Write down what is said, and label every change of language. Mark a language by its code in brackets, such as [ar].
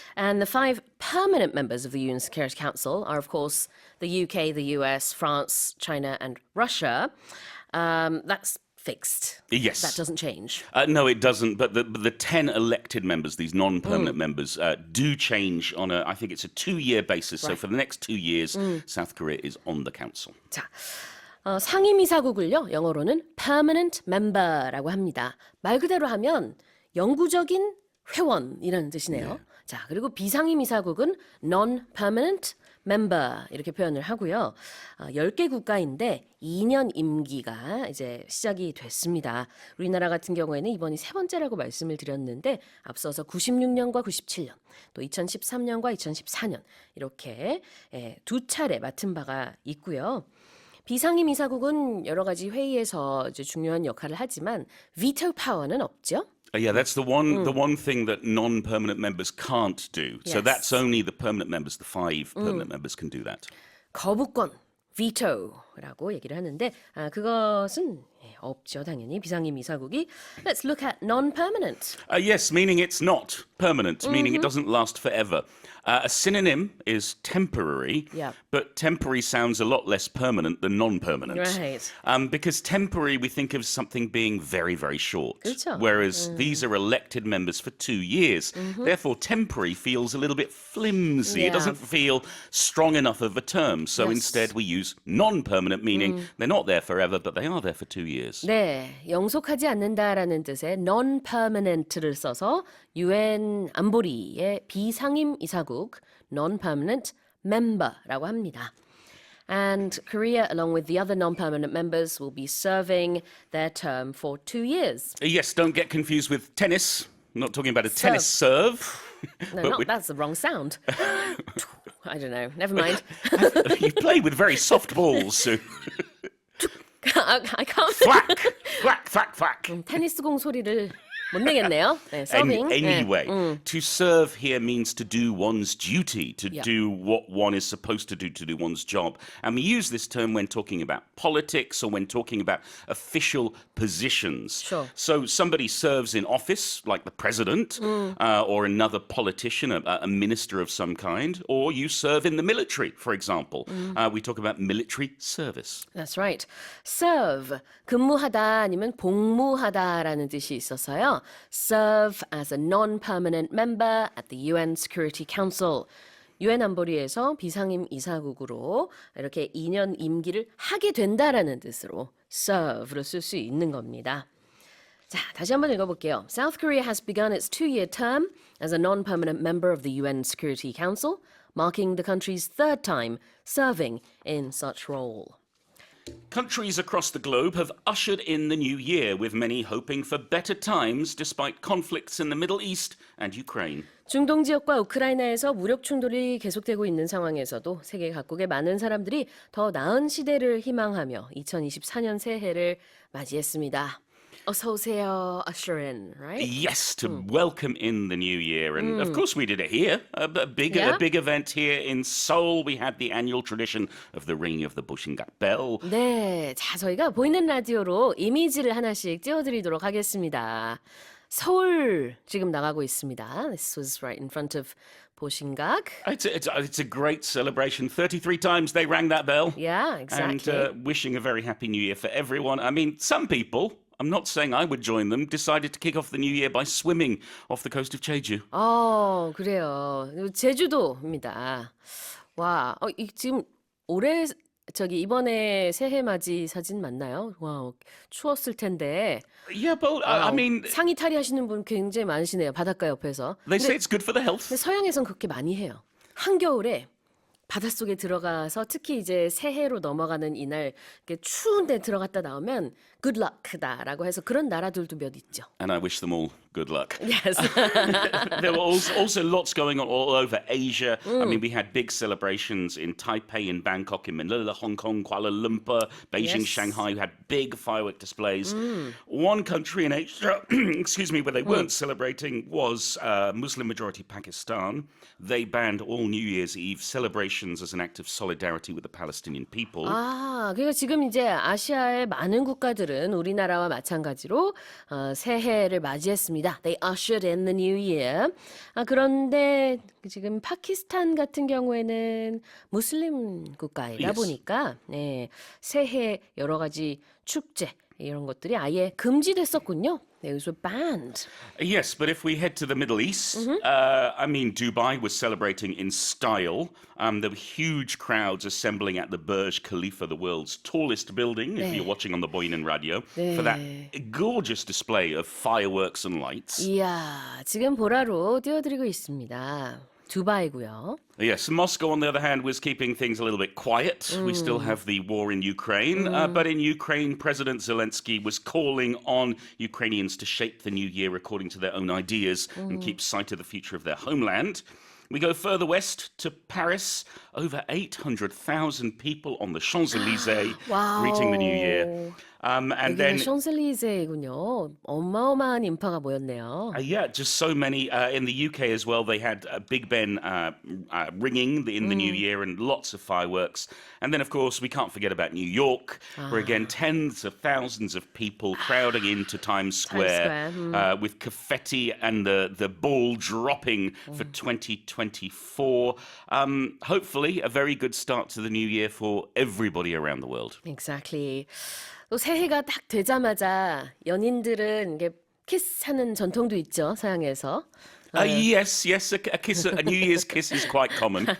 [en] And the 5 permanent members of the UN Security Council are, of course, the UK, the US, France, China, and Russia. That's fixed. Yes. That doesn't change. No, it doesn't. But the 10 elected members, these non-permanent members, do change on I think it's a 2-year basis. So for the next 2 years, South Korea is on the council. [ko] 자, 상임이사국을요, 영어로는 [en] permanent member [ko] 라고 합니다. 말 그대로 하면 영구적인 회원이라는 뜻이네요. 자, 그리고 비상임이사국은 [en] non-permanent member [ko] 이렇게 표현을 하고요. 10개 국가인데 2년 임기가 이제 시작이 됐습니다. 우리나라 같은 경우에는 이번이 세 번째라고 말씀을 드렸는데 앞서서 96년과 97년, 또 2013년과 2014년 이렇게 두 차례 맡은 바가 있고요. 비상임 이사국은 여러 가지 회의에서 이제 중요한 역할을 하지만 [en] veto power [ko] 는 없죠. [en] Yeah, that's the one thing that non-permanent members can't do. So Yes. that's only the permanent members, the 5 permanent members can do that. [ko] 거부권, veto라고 얘기를 하는데 그것은 없죠, 당연히 비상임 이사국이. [en] Let's look at non-permanent. Yes, meaning it's not permanent, meaning it doesn't last forever. A synonym is temporary, Yeah. but temporary sounds a lot less permanent than non-permanent. Right. Because temporary, we think of something being very, very short. [ko] 그렇죠. [en] Whereas these are elected members for 2 years. Therefore, temporary feels a little bit flimsy. It Yeah. doesn't feel strong enough of a term. So Yes. instead, we use non-permanent, meaning they're not there forever, but they are there for 2 years. [ko] 네, 영속하지 않는다라는 뜻의 non-permanent를 써서 UN 안보리의 비상임 이사국 [en] non-permanent member [ko] 라고 합니다. [en] And Korea, along with the other non-permanent members, will be serving their term for 2 years. Yes, don't get confused with tennis. I'm not talking about a tennis serve. No, that's the wrong sound. I don't know. Never mind. You play with very soft balls, Sue. I can't. Thwack, thwack, thwack, thwack. [ko] 테니스 공 소리를 못 내겠네요. 네, 서빙. [en] Anyway, to serve here means to do one's duty, to Yeah. do what one is supposed to do one's job. And we use this term when talking about politics or when talking about official positions. Sure. So somebody serves in office, like the president, or another politician, a minister of some kind, or you serve in the military, for example. We talk about military service. That's right. [ko] serve, 근무하다 아니면 복무하다라는 뜻이 있어서요. [en] serve as a non-permanent member at the UN Security Council. [ko] UN 안보리에서 비상임 이사국으로 이렇게 2년 임기를 하게 된다라는 뜻으로 serve를 쓸 수 있는 겁니다. 자, 다시 한번 읽어볼게요. [en] South Korea has begun its 2-year term as a non-permanent member of the UN Security Council, marking the country's 3rd time serving in such role. Countries across the globe have ushered in the new year, with many hoping for better times despite conflicts in the Middle East and Ukraine. [ko] 중동 지역과 우크라이나에서 무력 충돌이 계속되고 있는 상황에서도 세계 각국의 많은 사람들이 더 나은 시대를 희망하며 2024년 새해를 맞이했습니다. 어서 오세요, [en] usher in, right? Yes, to welcome in the new year. And of course, we did it here. A big event here in Seoul. We had the annual tradition of the ringing of the Bushingak bell. [ko] 네, 자, 저희가 보이는 라디오로 이미지를 하나씩 띄워드리도록 하겠습니다. 서울 지금 나가고 있습니다. [en] This was right in front of 보신각. It's a great celebration. 33 times they rang that bell. Yeah, exactly. And wishing a very happy new year for everyone. I mean, some people, I'm not saying I would join them, decided to kick off the new year by swimming off the coast of Jeju. [ko] 그래요. 제주도입니다. 와, 지금 올해 이번에 새해 맞이 사진 맞나요? 와, 추웠을 텐데. [en] Yeah, but I mean, [ko] 상의 탈의하시는 분 굉장히 많으시네요. 바닷가 옆에서. [en] they say it's good for the health. [ko] 근데 서양에선 그렇게 많이 해요. 한겨울에 바닷속에 들어가서 특히 이제 새해로 넘어가는 이날 이렇게 추운 데 들어갔다 나오면 [en] good luck [ko] 다라고 해서 그런 나라들도 몇 있죠. [en] And I wish them all good luck. Yes. There were also lots going on all over Asia. I mean, we had big celebrations in Taipei, in Bangkok, in Manila, Hong Kong, Kuala Lumpur, Beijing, Yes. Shanghai. We had big firework displays. One country in Asia, excuse me, where they weren't celebrating was Muslim-majority Pakistan. They banned all New Year's Eve celebrations as an act of solidarity with the Palestinian people. [ko] 그러니까 지금 이제 아시아의 많은 국가들은 우리나라와 마찬가지로 새해를 맞이했습니다. [en] They ushered in the new year. [ko] 그런데 지금 파키스탄 같은 경우에는 무슬림 국가이다 [en] Yes. [ko] 보니까 네, 새해 여러 가지 축제 이런 것들이 아예 금지됐었군요. [en] Those were banned. Yes, but if we head to the Middle East, I mean, Dubai was celebrating in style. There were huge crowds assembling at the Burj Khalifa, the world's tallest building, if you're watching on the Boynan Radio, for that gorgeous display of fireworks and lights. [ko] 이야, 지금 보라로 띄워드리고 있습니다. 두바이고요. [en] Yes, Moscow, on the other hand, was keeping things a little bit quiet. We still have the war in Ukraine. But in Ukraine, President Zelensky was calling on Ukrainians to shape the new year according to their own ideas and keep sight of the future of their homeland. We go further west to Paris. Over 800,000 people on the Champs-Élysées greeting the new year. And [ko] 여기는 [en] then [ko] 숀셀리제이군요. 어마어마한 인파가 모였네요. [en] yeah, just so many. In the UK as well, they had Big Ben ringing in the new year and lots of fireworks. And then, of course, we can't forget about New York, where again, tens of thousands of people crowding into Times Square, with confetti and the ball dropping for 2024. Hopefully, a very good start to the new year for everybody around the world. Exactly. [ko] 또 새해가 딱 되자마자 연인들은 이게 키스하는 전통도 있죠, 서양에서. [en] Yes, a kiss, a New Year's kiss is quite common.